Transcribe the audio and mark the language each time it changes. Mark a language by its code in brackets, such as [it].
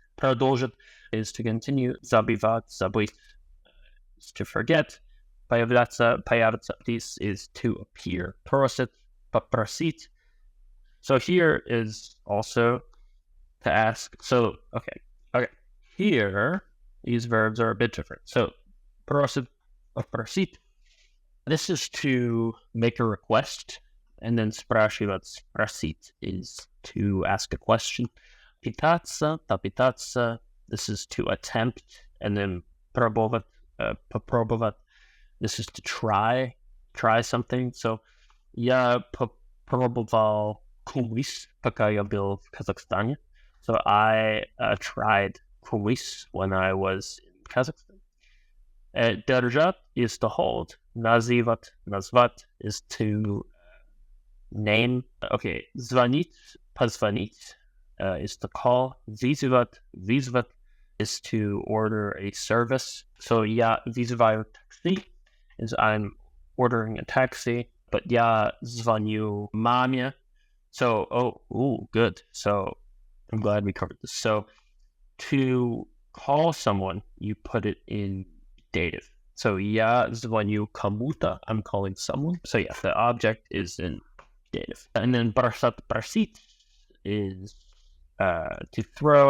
[en] Продолжить is to continue. Забывать, забыть is to forget. Появляться, появиться, this is to appear. Просить, попросить. So here is also to ask. So, okay. Here, these verbs are a bit different. [ru] So, просить, попросить. [en] This is to make a request. And then спрашивать, спросить is to ask a question. Питаться, попытаться. This is to attempt. And then пробовать, попробовать This is to try something. [ru] So я попробовал кумыс, пока я был в Kazakhstan. [en] So I tried кумыс when I was in Kazakhstan. Держать is to hold. Назвать is to name. Okay, звонить, позвонить is to call. Вызвать is to order a service. So [ru] я вызываю такси [en] is I'm ordering a taxi. [ru] But я звоню маме. [en] So, good. So I'm glad we covered this. So to call someone, you put it in dative. So [ru] я звоню кому-то, [en] I'm calling someone. So yeah, the object is in dative. And then просить is to throw.